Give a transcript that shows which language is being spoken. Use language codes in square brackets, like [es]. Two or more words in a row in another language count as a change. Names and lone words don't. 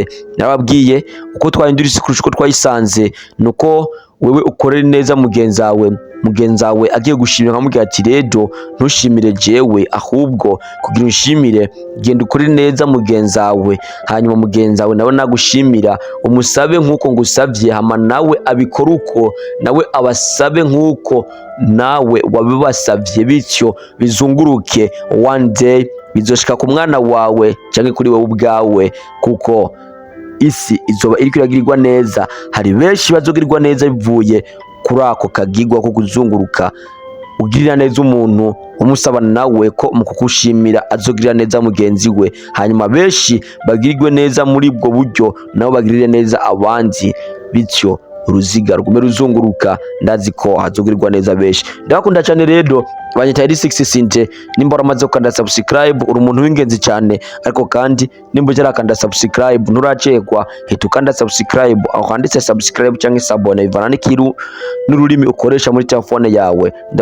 [rn] Nababwiye uko twahindura isi kurusha uko twayisanze nuko wewe ukorera neza mugenzi wawe agiye gushimira nkamubwira ati rero ntushimire jewe, ahubwo kugira ushimire genda ukore neza mugenzi wawe. Hanyuma mugenzi wawe nawe nagushimira umusabe nkuko ngusabye, hama nawe abikora uko nawe abasabe nkuko nawe wabibasabye. Bityo bizunguruke, [en] one day [rn] bizoshika ku mwana wawe cyangwa kuri wewe ubwawe, kuko isi izoba iri kwiragirirwa neza. Hari benshi bazogirirwa neza bivuye kuri ako kagigwa ko kuzunguruka ugirira neza umuntu umusaba nawe ko mu kukushimira azogirira neza mugenzi we. Hanyuma benshi bagirirwe neza muri ubwo buryo, nabo bagirire neza abandi. Bityo uruziga rugume ruzunguruka. Ndazi ko hazogirirwa neza benshi. Ndakunda cyane rero banyita ari Sexy Sinte. Nimba uramaze gukanda subscribe uri umuntu w'ingenzi cyane, ariko kandi nimba utarakanda subscribe nturacekwa, hita ukanda subscribe aho handitse subscribe cyangwa sabone bivana n'ikiru n'ururimi ukoresha muri telefone yawe.